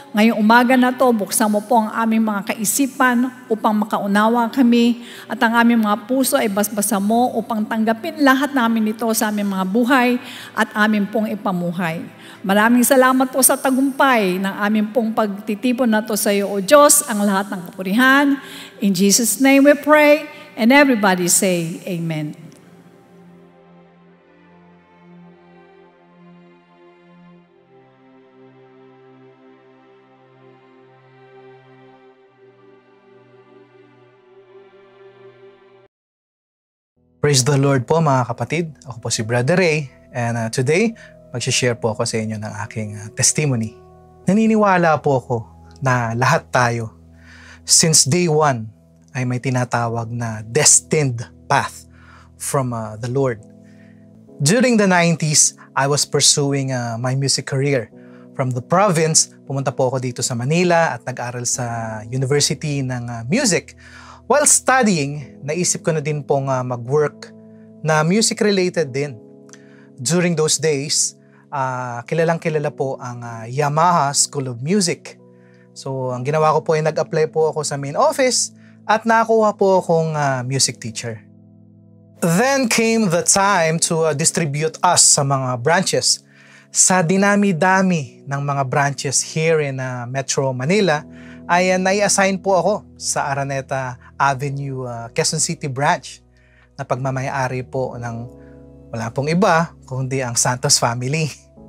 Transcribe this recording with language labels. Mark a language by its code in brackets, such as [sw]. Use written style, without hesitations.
[tl] Ngayong umaga na to, buksan mo po ang aming mga kaisipan upang makaunawa kami at ang aming mga puso ay basbasa mo upang tanggapin lahat namin ito sa aming mga buhay at aming pong ipamuhay. Maraming salamat po sa tagumpay ng aming pong pagtitipon na to sa iyo, O Diyos, ang lahat ng kapurihan. [en] In Jesus' name we pray, and everybody say, Amen. Praise the Lord [tl] po mga kapatid. Ako po si Brother Ray, [en] and today, [tl] mag-share po ako sa inyo ng aking testimony. Naniniwala po ako na lahat tayo, [en] since day one, [tl] ay may tinatawag na [en] destined path from the Lord. During the 90s, I was pursuing my music career. From the province, [tl] pumunta po ako dito sa Manila at nag-aral sa University ng Music. [en] While studying, [tl] naisip ko na din pong mag-work na music-related din. [en] During those days, [tl] kilalang-kilala po ang Yamaha School of Music. So, ang ginawa ko po ay nag-apply po ako sa main office at nakakuha po akong music teacher. [en] Then came the time to distribute us [tl] sa mga branches. Sa dinami-dami ng mga branches [en] here in Metro Manila, [tl] ay nai-assign po ako sa Araneta Avenue, Quezon City branch na pagmamayari po ng wala pong iba kundi ang Santos family.